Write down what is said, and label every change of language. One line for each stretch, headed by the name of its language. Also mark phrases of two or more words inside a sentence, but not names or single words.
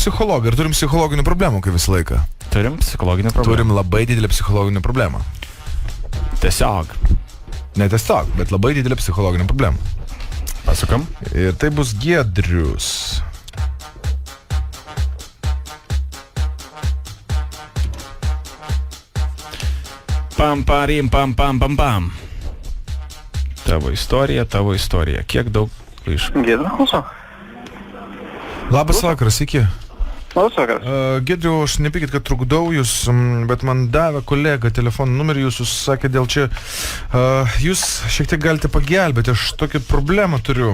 Lithuanian: psichologai ir turim psichologinių problemų, kaip visą laiką. Turim psichologinę problemą. Turim labai didelę psichologinę problemą. Tiesiog. Ne tiesiog, bet labai didelę psichologinę problemą. Pasukam. Ir tai bus Giedrius. Pam, parim, pam, pam, pam, pam. Tavo istorija. Kiek daug iš... Giedrius. Labas vakaras, iki. Labas vakaras. Giedriu, aš nepykit, kad trukdau jūs, bet man davė kolega telefono numerį, jūs sakė dėl čia. Jūs šiek tiek galite pagelbėti, aš tokią problemą turiu.